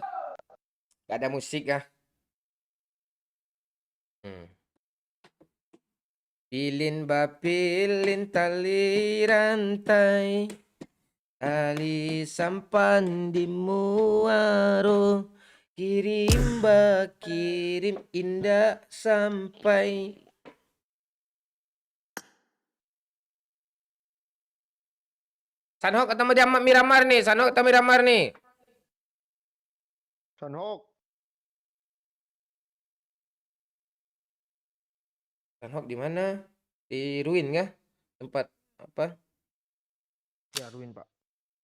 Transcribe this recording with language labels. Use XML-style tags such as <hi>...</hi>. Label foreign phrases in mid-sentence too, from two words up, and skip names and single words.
<id>Gak ada musik kah?</id> <min>Pilin bapilin tali rantai Ali sampan di muaro</min> <id>Kirim kirim indah sampai Sanhok ketemu dia Miramar nih, Sanhok ketemu Miramar nih. Sanhok. Sanhok di mana? Di Ruin kah? Tempat apa? Ya Ruin Pak.</id>